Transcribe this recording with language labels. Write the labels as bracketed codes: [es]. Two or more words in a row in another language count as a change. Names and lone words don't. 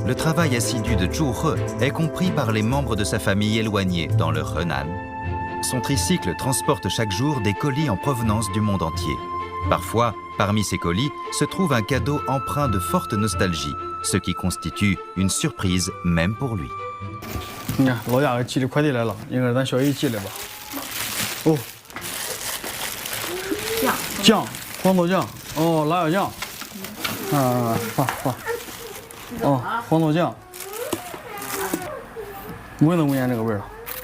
[fr] le travail assidu de Zhu He est compris par les membres de sa famille éloignés dans le Henan. Son tricycle transporte chaque jour des colis en provenance du monde entier. Parfois, parmi ces colis, se trouve un cadeau empreint de forte nostalgie, ce qui constitue une surprise même pour lui. [zh] 你看，老家给寄的快递来了，应该是咱小姨寄的吧？哦，酱，黄豆酱，哦，辣椒酱，放，哦，黄豆酱，闻都闻见这个味儿了。